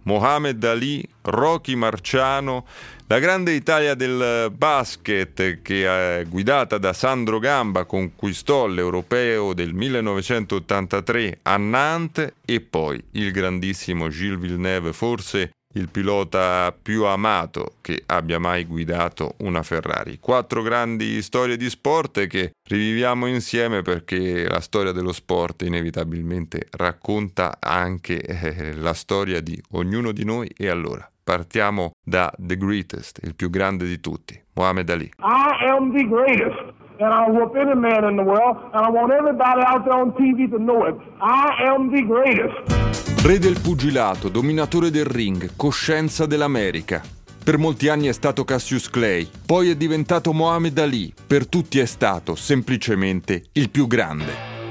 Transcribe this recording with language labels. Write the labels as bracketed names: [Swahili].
[Italian] Mohamed Ali, Rocky Marciano, la grande Italia del basket che è guidata da Sandro Gamba conquistò l'Europeo del 1983 a Nantes e poi il grandissimo Gilles Villeneuve, forse il pilota più amato che abbia mai guidato una Ferrari. Quattro grandi storie di sport che riviviamo insieme, perché la storia dello sport inevitabilmente racconta anche la storia di ognuno di noi. E allora partiamo da The Greatest, il più grande di tutti, Mohamed Ali. [English] I am the greatest, and I whoop any man in the world, and I want everybody out there on TV to know it. I am the greatest. [Italian] Re del pugilato, dominatore del ring, coscienza dell'America. Per molti anni è stato Cassius Clay, poi è diventato Mohamed Ali. Per tutti è stato, semplicemente, il più grande.